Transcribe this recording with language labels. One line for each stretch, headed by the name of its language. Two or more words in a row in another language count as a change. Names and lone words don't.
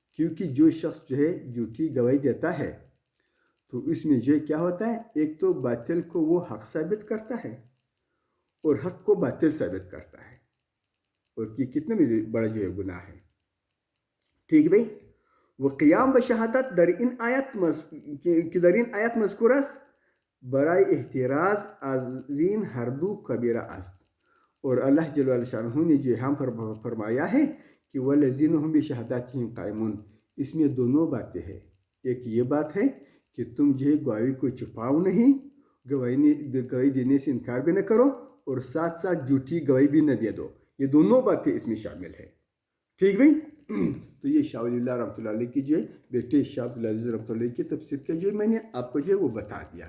Urdu: کیونکہ جو شخص جو ہے جھوٹی گواہی دیتا ہے تو اس میں جو کیا ہوتا ہے، ایک تو باطل کو وہ حق ثابت کرتا ہے اور حق کو باطل ثابت کرتا ہے، اور یہ کتنا بھی بڑا جو ہے گناہ ہے. ٹھیک بھائی.
Persian: وہ قیام بشہادت در این آیت مذکور است برای احتراز از این ہر دو کبیرہ است.
Urdu: اور اللہ جل شانہ نے جو ہم پر فرمایا ہے کہ
Arabic: والذین هم بشہاداتہم قائمون.
Urdu: اس میں دونوں باتیں ہیں. ایک یہ بات ہے کہ تم جو ہے گواہی کو چھپاؤ نہیں، گواہی دینے سے انکار بھی نہ کرو، اور ساتھ ساتھ جھوٹی گواہی بھی نہ دے دو. یہ دونوں باتیں اس میں شامل ہے. ٹھیک بھائی. تو یہ شاہ ولی اللہ رحمۃ اللہ علیہ کی جو ہے بیٹے شاہ عبد العزیز رحمۃ اللہ علیہ کی تفسیر کا جو ہے میں نے آپ کو جو ہے وہ بتا دیا.